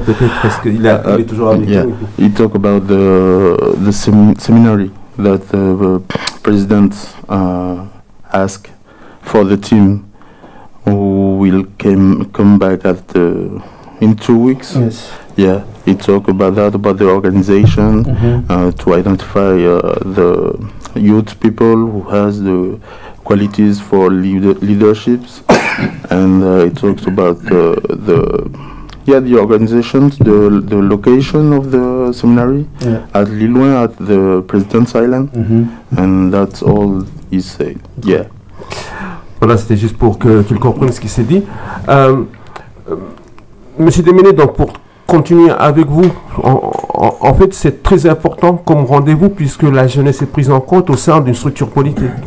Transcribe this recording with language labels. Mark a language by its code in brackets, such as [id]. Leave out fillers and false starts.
[fr] peut-être parce qu'il est toujours avec nous. [en] He talked about the seminary that the president asked for the team who will come back in 2 weeks. Yes. Yeah, he talked about that, about the organization, mm-hmm. To identify the youth people who has the qualities for leadership. And it talks about the organizations, the location of the seminary, yeah. At Lilouin, at the President's Island, mm-hmm. And that's all he said. Yeah. [fr] Voilà, c'était juste pour que tu le comprennes ce qui s'est dit. Monsieur Demene, donc pour continuer avec vous, en fait, c'est très important comme rendez-vous puisque la jeunesse est prise en compte au sein d'une structure politique.